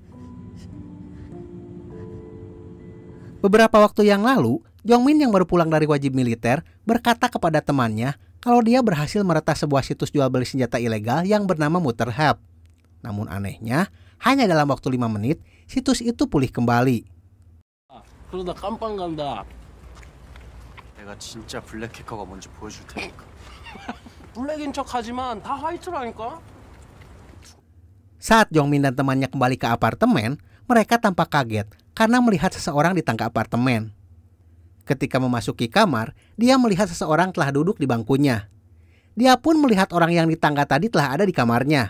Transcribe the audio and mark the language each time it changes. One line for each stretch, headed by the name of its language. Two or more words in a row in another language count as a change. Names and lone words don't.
Indonesian: Beberapa waktu yang lalu, Jongmin yang baru pulang dari wajib militer berkata kepada temannya kalau dia berhasil meretas sebuah situs jual beli senjata ilegal yang bernama Mutterhelp. Namun anehnya, hanya dalam waktu 5 menit, situs itu pulih kembali.
Korean: 그러다 깜빵 간다. 내가 진짜 블랙 해커가 뭔지 보여줄 테니까. 블랙인 척하지만 다 화이트라니까.
Indonesian: Saat Jongmin dan temannya kembali ke apartemen, mereka tampak kaget karena melihat seseorang di tangga apartemen. Ketika memasuki kamar, dia melihat seseorang telah duduk di bangkunya. Dia pun melihat orang yang di tangga tadi telah ada di kamarnya.